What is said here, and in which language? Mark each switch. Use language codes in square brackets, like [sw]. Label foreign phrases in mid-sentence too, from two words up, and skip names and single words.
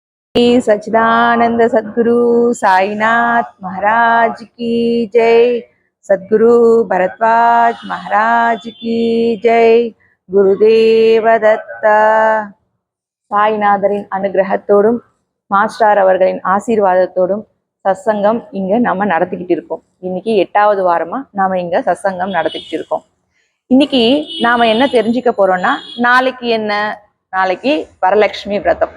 [hi] सच्चिदानंद सद्गुरु साईनाथ महाराज की जय। सद्गुरु भरद्वाज महाराज की जय। [ta] குருதேவ தத்தா. சாய்நாதரின் அனுகிரகத்தோடும் மாஸ்டர் அவர்களின் ஆசீர்வாதத்தோடும் சத்சங்கம் இங்க நம்ம நடத்திக்கிட்டு இருக்கோம். இன்னைக்கு 8வது வாரமா நாம இங்க சத்சங்கம் நடத்திக்கிட்டு இருக்கோம். இன்னைக்கு நாம என்ன தெரிஞ்சுக்க போறோம்னா, நாளைக்கு என்ன, நாளைக்கு வரலட்சுமி விரதம்.